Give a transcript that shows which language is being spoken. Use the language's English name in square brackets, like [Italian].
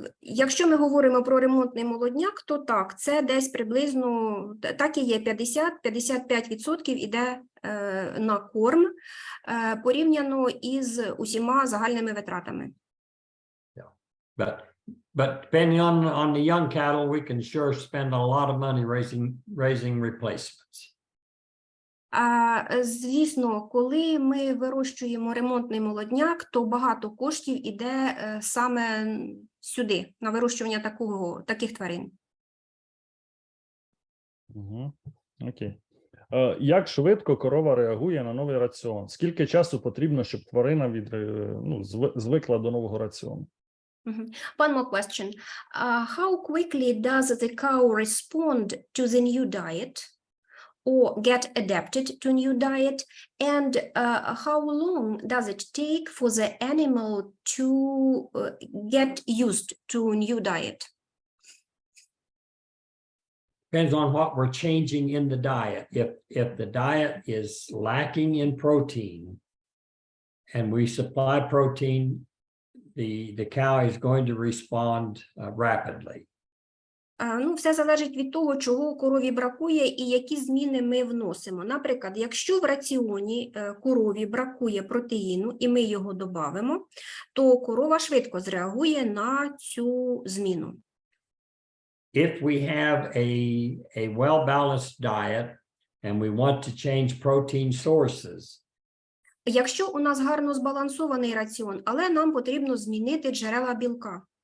[Ukrainian] Якщо ми говоримо про ремонтний молодняк, то так, це десь приблизно, так і є, 50-55% іде на корм, порівняно із усіма загальними витратами. [English] But depending on the young cattle, we can sure spend a lot of money raising replacements. [Ukrainian] Звісно, коли ми вирощуємо ремонтний молодняк, то багато коштів іде саме сюди, на вирощування таких тварин. Угу. Окей. Як швидко корова реагує на новий раціон? Скільки часу потрібно, щоб тварина звикла до нового раціону? [English] One more question. How quickly does the cow respond to the new diet or get adapted to new diet? And how long does it take for the animal to get used to new diet? Depends on what we're changing in the diet. If the diet is lacking in protein and we supply protein, the cow is going to respond rapidly. [Ukrainian] Все залежить від того, чого корові бракує і які зміни ми вносимо. Наприклад, якщо в раціоні корові бракує протеїну і ми його додамо, то корова швидко зреагує на цю зміну. [English] If we have a well-balanced diet and we want to change protein sources, [Ukrainian] Якщо у нас гарно збалансований раціон, але нам потрібно змінити джерела білка.